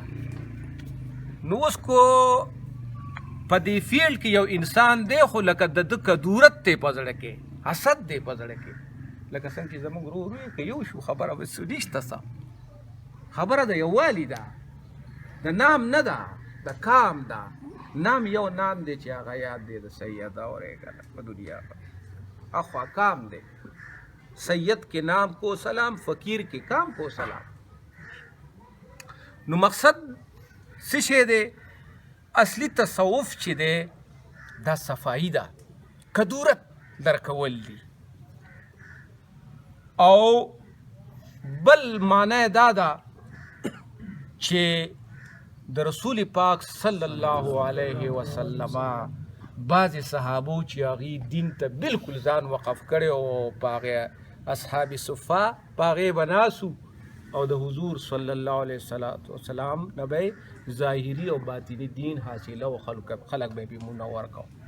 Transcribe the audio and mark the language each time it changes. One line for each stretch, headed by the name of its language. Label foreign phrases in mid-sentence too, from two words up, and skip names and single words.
Pashto: نو اوس کو په دې فیلډ کې یو انسان دی خو لکه د ده کدورت دی په زړه کې، حسد دی په زړه کې، لکه څنګه چې زموږ ورور وي که یو شو خبره به نشته څه، خبره د یووالي ده، د نام نه ده، د کام ده. نام یو نام دی چې هغه یاد دی د سید اورېږه په دنیا په اخوا کام دی.
Urdu: سید کے نام کو سلام، فقیر کے کام کو سلام.
Pashto: نو مقصد څه شی دی؟ اصلي تصوف چې دی دا صفایي ده، کدورت درکول دي. او بل معنی دا ده چې د رسول پاک صلی الله علیه وسلم بعضې صحابو چې هغې دین ته بلکل ځان وقف کړی او په هغې اصحاب صفه په هغې به ناسو او د حضور صلی الله علیه وسلم نه به ظاهري او باطني دین حاصله او خلق به یې منور کو.